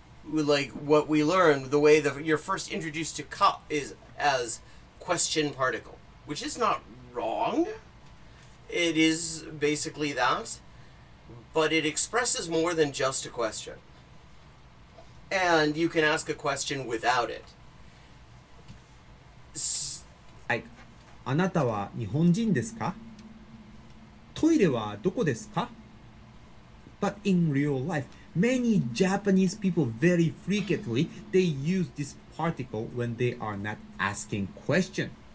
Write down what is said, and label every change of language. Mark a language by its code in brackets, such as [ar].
[en] Like what we learn, the way that you're first introduced to ka is as question particle, which is not wrong. It is basically that, but it expresses more than just a question. And you can ask a question without it. [ja] Like, あなたは日本人ですか? トイレはどこですか? [en] But in real life, many Japanese people very frequently, they use this particle when they are not asking question.